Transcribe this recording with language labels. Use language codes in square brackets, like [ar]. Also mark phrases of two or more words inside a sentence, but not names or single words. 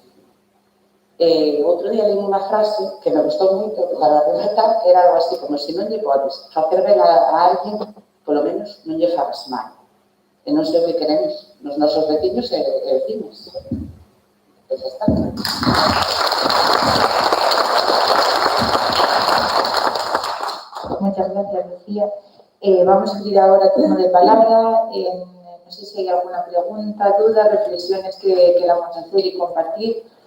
[gl] Outro día leí unha frase que me gustou moito para rematar, que era algo así como se non lle podes facer ben a alguén, polo menos non lle fagas mal. E non sei o que queremos nos nosos veciños e veciñas. Pois está. [es] Muchas gracias, Lucía. Vamos a abrir ahora turno de palabra. No sé si hay alguna pregunta, duda, reflexiones que queramos hacer y compartir.